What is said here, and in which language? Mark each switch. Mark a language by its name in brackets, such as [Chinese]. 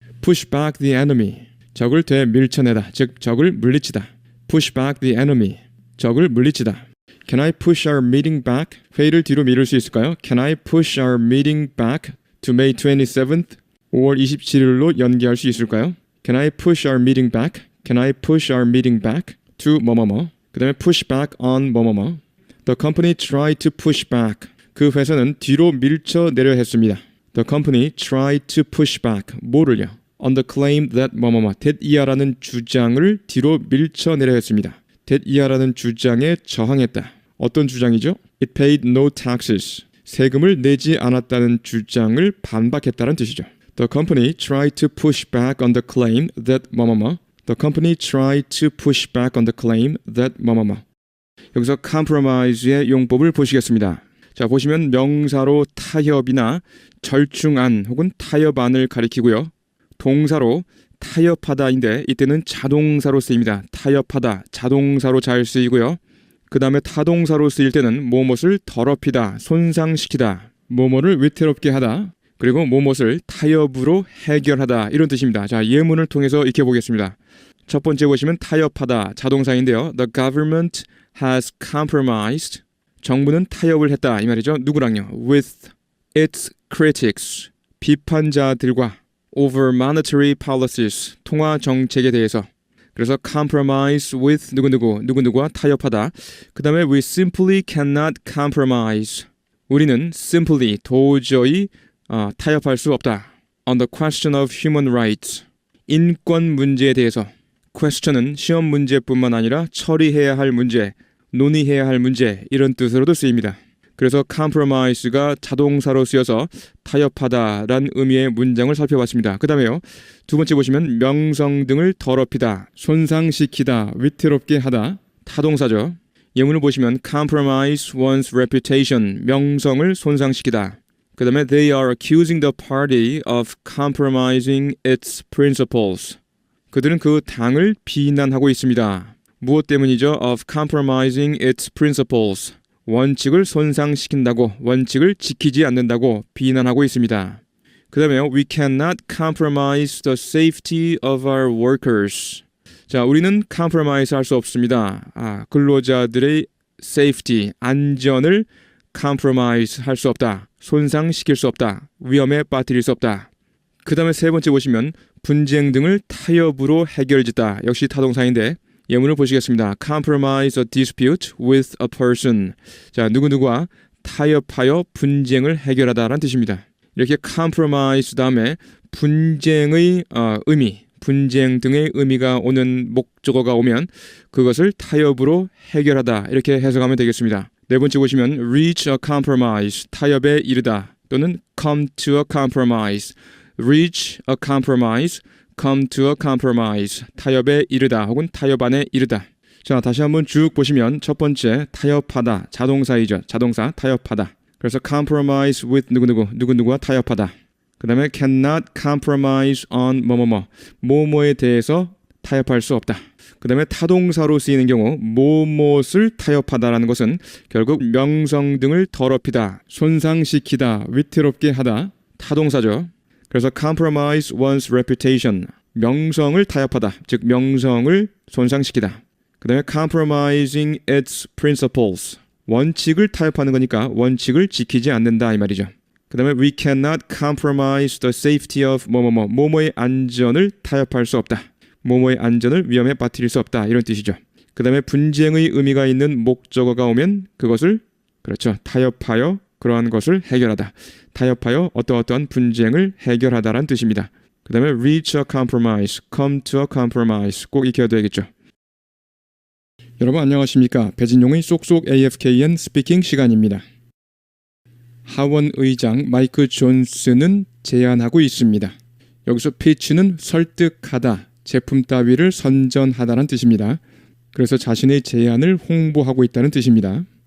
[English] push back the enemy [Korean] 적을 되밀쳐내다 즉 적을 물리치다. [English] push back the enemy [Korean] 적을 물리치다. [English] Can I push our meeting back? [Korean] 회의를 뒤로 미룰 수 있을까요? [English] Can I push our meeting back to May 27th? [Korean] 5월 27일로 연기할 수 있을까요? [English] Can I push our meeting back? Can I push our meeting back to 뭐뭐뭐? [Korean] 그 다음에 [English] push back on [Korean] 뭐뭐뭐. [English] The company tried to push back. [Korean] 그 회사는 뒤로 밀쳐내려 했습니다. [English] The company tried to push back. [Korean] 뭐를요? [English] On the claim that 뭐뭐뭐. [Korean] that 주장을 뒤로 밀쳐내려 했습니다. that 주장에 저항했다. 어떤 주장이죠? [English] It paid no taxes. [Korean] 세금을 내지 않았다는 주장을 반박했다는 뜻이죠. [English] The company tried to push back on the claim that 뭐뭐뭐. The company tried to push back on the claim that 뭐뭐뭐. [Korean] 여기서 compromise의 용법을 보시겠습니다. 자, 보시면 명사로 타협이나 절충안 혹은 타협안을 가리키고요. 동사로 타협하다인데 이때는 자동사로 쓰입니다. 타협하다, 자동사로 잘 쓰이고요. 그 다음에 타동사로 쓰일 때는 뭐뭇을 더럽히다, 손상시키다, 뭐뭐를 위태롭게 하다, 그리고 뭐뭇을 타협으로 해결하다 이런 뜻입니다. 자, 예문을 통해서 익혀보겠습니다. 첫 번째 보시면 타협하다, 자동사인데요. [English] The government has compromised. [Korean] 정부는 타협을 했다 이 말이죠. 누구랑요? [English] With its critics. [Korean] 비판자들과 [English] over monetary policies. [Korean] 통화 정책에 대해서. 그래서 compromise with 누구누구와 타협하다. 그 다음에 [English] we simply cannot compromise. [Korean] 우리는 simply 도저히 타협할 수 없다. [English] On the question of human rights. [Korean] 인권 문제에 대해서. question은 시험 문제뿐만 아니라 처리해야 할 문제, 논의해야 할 문제 이런 뜻으로도 쓰입니다. 그래서 compromise가 자동사로 쓰여서 타협하다란 의미의 문장을 살펴봤습니다. 그 다음에요. 두 번째 보시면 명성 등을 더럽히다, 손상시키다, 위태롭게 하다, 타동사죠. 예문을 보시면 [English] compromise one's reputation, [Korean] 명성을 손상시키다. 그 다음에 [English] they are accusing the party of compromising its principles. [Korean] 그들은 그 당을 비난하고 있습니다. 무엇 때문이죠? [English] Of compromising its principles. [Korean] 원칙을 손상시킨다고, 원칙을 지키지 않는다고 비난하고 있습니다. 그 다음에 [English] we cannot compromise the safety of our workers. [Korean] 자, 우리는 compromise 할 수 없습니다. 근로자들의 safety, 안전을 compromise 할 수 없다. 손상시킬 수 없다. 위험에 빠뜨릴 수 없다. 그 다음에 세 번째 보시면 분쟁 등을 타협으로 해결짓다. 역시 타동사인데 예문을 보시겠습니다. [English] Compromise a dispute with a person. [Korean] 자, 누구누구와 타협하여 분쟁을 해결하다라는 뜻입니다. 이렇게 compromise 다음에 분쟁의 의미, 분쟁 등의 의미가 오는 목적어가 오면 그것을 타협으로 해결하다 이렇게 해석하면 되겠습니다. 네 번째 보시면 [English] reach a compromise, [Korean] 타협에 이르다 또는 [English] come to a compromise. reach a compromise, come to a compromise. [Korean] 타협에 이르다 혹은 타협안에 이르다. 자, 다시 한번 쭉 보시면 첫 번째 타협하다, 자동사이죠. 자동사 타협하다. 그래서 compromise with 누구누구와 타협하다. 그 다음에 [English] cannot compromise on [Korean] 뭐뭐에 대해서 타협할 수 없다. 그 다음에 타동사로 쓰이는 경우 뭐뭇을 타협하다라는 것은 결국 명성 등을 더럽히다, 손상시키다, 위태롭게 하다. 타동사죠. 그래서 [English] compromise one's reputation, [Korean] 명성을 타협하다, 즉 명성을 손상시키다. 그 다음에 [English] compromising its principles, [Korean] 원칙을 타협하는 거니까 원칙을 지키지 않는다 이 말이죠. 그 다음에 [English] we cannot compromise the safety of [Korean] 뭐뭐의 안전을 타협할 수 없다. 뭐뭐의 안전을 위험에 빠뜨릴 수 없다 이런 뜻이죠. 그 다음에 분쟁의 의미가 있는 목적어가 오면 그것을 그렇죠 타협하여 그러한 것을 해결하다. 타협하여 어떠어떠한 분쟁을 해결하다라는 뜻입니다. 그 다음에 [English] reach a compromise, come to a compromise [Korean] 꼭 익혀야 되겠죠. 여러분 안녕하십니까. 배진용의 쏙쏙 AFKN 스피킹 시간입니다. 하원 의장 마이크 존슨은 제안하고 있습니다. 여기서 pitch는 설득하다, 제품 따위를 선전하다는 뜻입니다. 그래서 자신의 제안을 홍보하고 있다는 뜻입니다.